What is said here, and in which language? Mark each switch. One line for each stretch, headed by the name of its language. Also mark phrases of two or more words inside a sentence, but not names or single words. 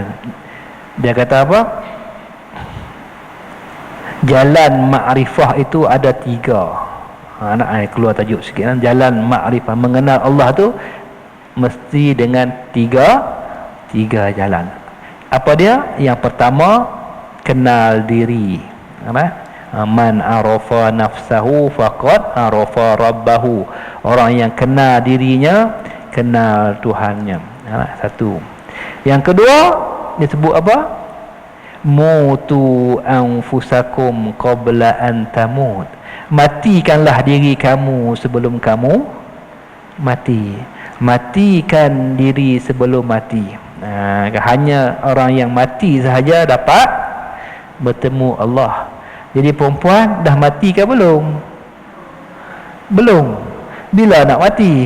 Malay: Dia kata apa? Jalan makrifah itu ada 3. Nak keluar tajuk sikit kan? Jalan makrifah, mengenal Allah tu mesti dengan 3 jalan. Apa dia? Yang pertama, kenal diri.
Arabic: من عرف نفسه فقد عرف ربه.
Malay: Orang yang kenal dirinya, kenal Tuhannya. Satu. Yang kedua, disebut apa?
Arabic: موتوا أنفسكم قبل أن تموت.
Malay: Matikanlah diri kamu sebelum kamu mati. Matikan diri sebelum mati. Hanya orang yang mati sahaja dapat bertemu Allah. Jadi perempuan dah mati ke belum? Belum. Bila nak mati?